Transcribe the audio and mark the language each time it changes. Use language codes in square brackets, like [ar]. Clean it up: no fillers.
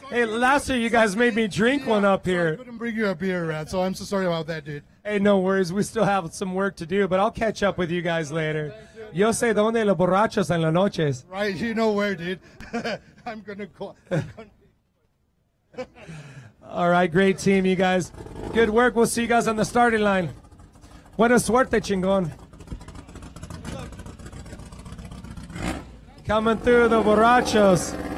[en] Hey, last year you guys made me drink one up here. I couldn't bring you a beer, Rat, so I'm so sorry about that, dude. Hey, no worries. We still have some work to do, but I'll catch up with you guys later. [es] Yo sé dónde los borrachos en las noches. [en] Right, you know where, dude. I'm going to call. All right, great team, you guys. Good work. We'll see you guys on the starting line. [es] Buena suerte, chingón. [en] Coming through the borrachos.